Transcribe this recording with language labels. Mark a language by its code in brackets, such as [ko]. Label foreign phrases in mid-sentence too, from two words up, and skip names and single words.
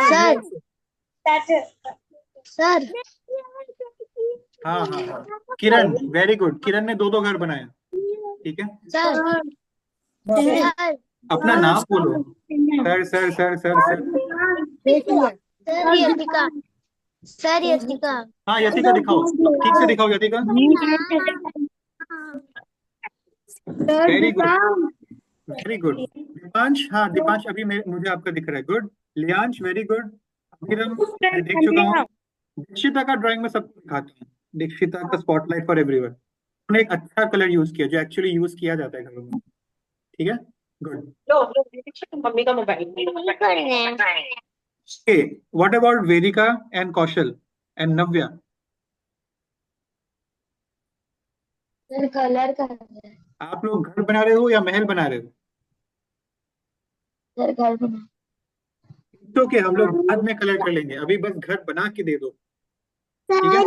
[hi] सर. सर हाँ. किरण, [en] very good. [hi] किरण ने दो घर बनाए. ठीक है. सर अपना नाम बोलो. सर. सर यतिका. सर यतिका. हाँ, यतिका दिखाओ, ठीक से दिखाओ यतिका. [en] very good, very good. [hi] दीपांश, हाँ दीपांश, अभी मुझे आपका दिख रहा है. गुड. लियांश, [en] very good. [hi] अभिरम, मैं देख चुका हूँ. दीक्षिता का ड्राइंग में सबको दिखाता हूँ. दीक्षिता का [en] spotlight for everyone. [hi] उन्होंने एक अच्छा [en] colour use [hi] किया, जो [en] actually use [hi] किया जाता है घरों में. ठीक है, गुड. मम्मी का मोबाइल. [en] Okay, what about Vedika and Kaushal and Navya? [hi] सर कलर कर. आप लोग घर बना रहे हो या महल बना रहे हो? सर घर बना. तो क्या, हम लोग बाद में कलर कर लेंगे, अभी बस घर बना के दे दो. ठीक है.